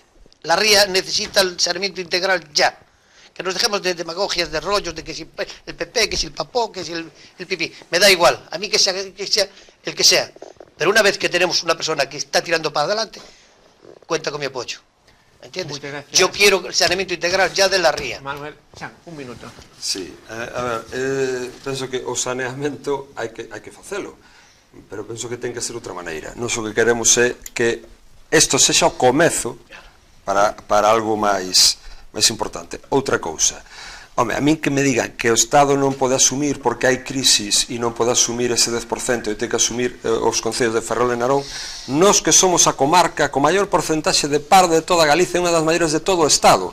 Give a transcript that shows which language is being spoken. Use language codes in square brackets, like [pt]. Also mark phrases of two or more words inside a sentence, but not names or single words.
[es] La ría necesita el saneamiento integral ya. Que nos dejemos de demagogias, de rollos, de que si el PP, que si el papó, que si el pipí. Me da igual. A mí que sea el que sea. Pero una vez que tenemos una persona que está tirando para adelante, cuenta con mi apoyo. ¿Entiendes? Yo quiero el saneamiento integral ya de la ría. Manuel, un minuto. [gl] Sí, a ver, penso que o saneamento hai que facelo, pero penso que ten que ser outra maneira. Nós o que queremos é que isto sexa o comezo para algo máis importante. Outra cousa, home, a min que me digan que o Estado non pode asumir porque hai crisis e non pode asumir ese 10% e ten que asumir os concellos de Ferrol e Narón, nós que somos a comarca con maior porcentaxe de par de toda Galicia, unha das maiores de todo o Estado.